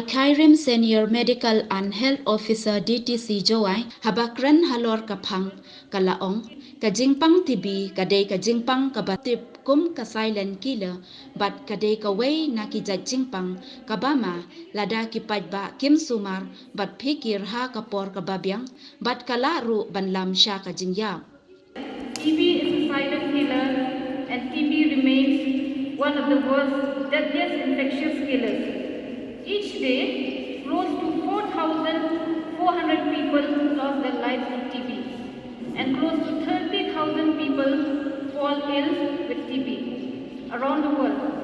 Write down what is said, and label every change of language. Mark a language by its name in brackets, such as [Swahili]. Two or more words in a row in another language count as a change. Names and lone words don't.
[Khasi] Kairim [English] Senior Medical and Health Officer [Khasi] DTC Jowai habakran halor kapang kalaong ka jingpang TB kadai ka jingpang kabatip kum ka [English] silent killer [Khasi] bat kadai ka way na ki jingpang kabama lada ki pajba kim sumar bat pikir ha kapor kababyang bat kalaru banlam sya ka jingya. [English] TB is a silent killer and TB remains one of the worst deadliest infectious killers. Each day, close to 4,400 people lost their lives with TB, and close to 30,000 people fall ill with TB around the world.